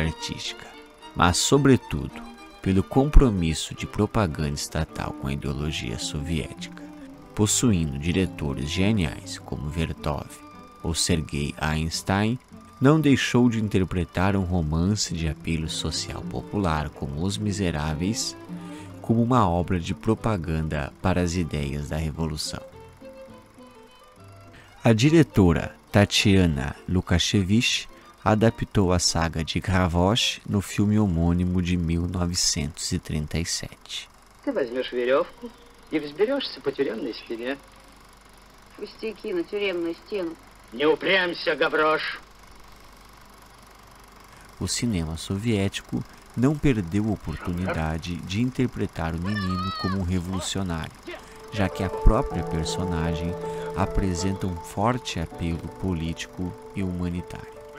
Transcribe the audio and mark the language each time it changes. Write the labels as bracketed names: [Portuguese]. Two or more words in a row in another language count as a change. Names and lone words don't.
[Portuguese] artística, mas, sobretudo, pelo compromisso de propaganda estatal com a ideologia soviética, possuindo diretores geniais como Vertov ou Sergei Einstein, não deixou de interpretar um romance de apelo social popular como Os Miseráveis como uma obra de propaganda para as ideias da Revolução. A diretora Tatiana Lukashevich adaptou a saga de Gavroche no filme homônimo de 1937. [Russian] Ты возьмешь веревку и взберешься по тюремной стене. Пустяки, на тюремную стену. Не упрямься, Гаврош. [Portuguese] O cinema soviético não perdeu a oportunidade de interpretar o menino como um revolucionário, já que a própria personagem apresenta um forte apelo político e humanitário.